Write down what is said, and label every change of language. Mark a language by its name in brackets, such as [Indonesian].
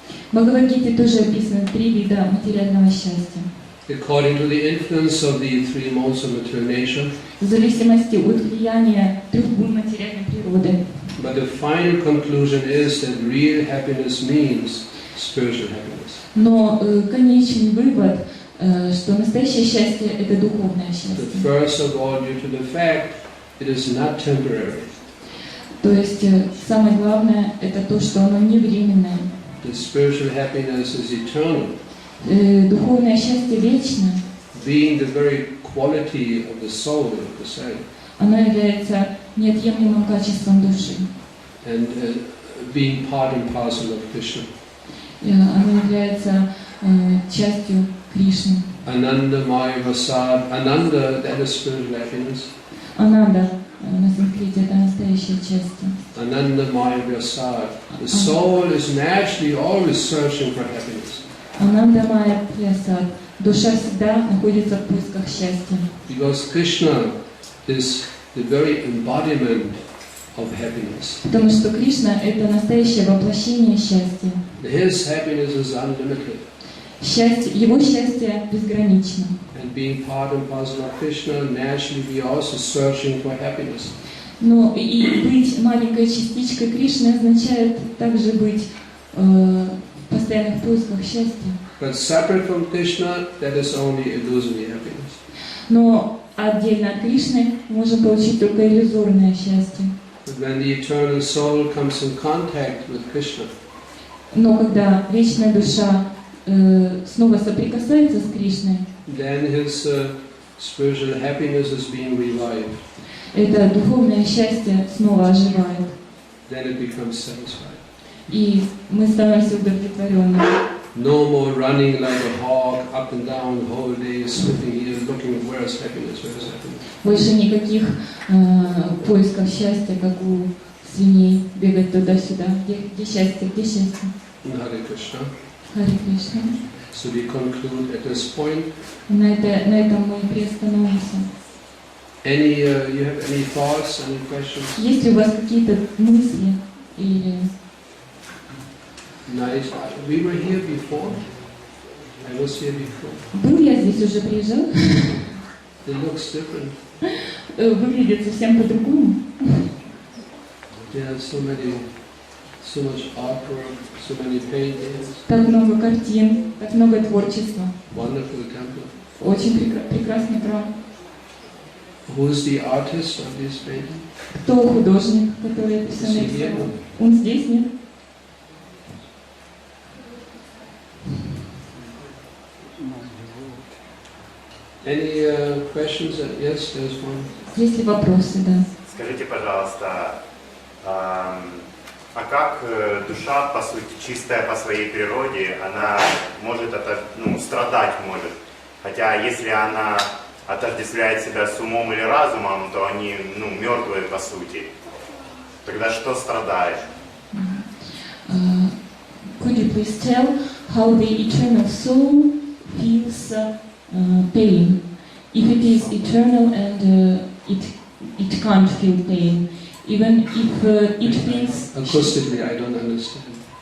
[Russian] В Бхагавад-гите тоже описаны 3 вида материального счастья. [English] according to the influence of the three modes of material nature. [Russian] В зависимости от влияния 3 гун материальной природы. [English] But the final conclusion is that real happiness means spiritual happiness. [Russian] Но конечный вывод, что настоящее счастье – это духовное счастье. [English] First of all, due to the fact it is not temporary. [Russian] То есть самое главное – это то, что оно не временное. [English] The spiritual happiness is eternal, [Russian] Духовное счастье вечно. [English] being the very quality of the soul of the self, [Russian] Оно является неотъемлемым качеством души. [English] and being part and parcel of Krishna. [Russian] Оно является частью Кришны. [Sanskrit] Ananda Maya Vasad, [English] Ananda, that is spiritual happiness. [Russian] Ананда на санскрите – это настоящее счастье. [Sanskrit] Ananda Maya Vasad. [English] The soul is naturally always searching for happiness. [Sanskrit] Ананда Майя Прясад. [Russian] Душа всегда находится в поисках счастья. [English] Because Krishna is the very embodiment of happiness. [Russian] Потому что Кришна – это настоящее воплощение счастья. [English] His happiness is unlimited. [Russian] Его счастье безгранично. [English] And being part and parcel of Krishna, naturally we are also searching for happiness. [Russian] Но и быть маленькой частичкой Кришны означает также быть в постоянных поисках счастья. [English] But separate from Krishna, that is only illusory happiness. [Russian] Но отдельно от Кришны можем получить только иллюзорное счастье. [English] But when the eternal soul comes in contact with Krishna, [Russian] Но когда вечная душа снова соприкасается с Кришной, [English] then his spiritual happiness is being revived. [Russian] это духовное счастье снова оживает. [English] Then it becomes satisfied. [Russian] И мы становимся удовлетворенными. [English] No more running like a hawk up and down the whole day, slipping here, looking where's happiness, where's happiness. [Russian] Больше никаких поисков счастья, как у свиней, бегать туда-сюда. Где счастье, где счастье? Харе Кришна. Харе Кришна. [English] So we conclude at this point. [Russian] На этом мы приостановимся. [English] You have any thoughts, any questions? [Russian] Есть ли у вас какие-то мысли или... [English] Nice. We were here before. I was here before. [Russian] Был я здесь, уже приезжал. [English] It looks different. [Russian] Выглядит совсем по-другому. [English] There are so much artwork, so many paintings. [Russian] Так много картин, так много творчества. [English] Wonderful temple. [Russian] Очень прекрасный храм. [English] Who is the artist of this painting? [Russian] Кто художник, который это все нарисовал? Он здесь, нет? [English] Any questions? Yes, there's one. [Russian] Есть ли вопросы, да? Скажите, пожалуйста, а как душа, по сути, чистая по своей природе, она может страдать может? Хотя если она отождествляет себя с умом или разумом, то они мертвые по сути. Тогда что страдает? [English] Could you please tell how the eternal soul feels pain? If it is eternal and it can't feel pain, even if it feels... Acoustically, I don't understand.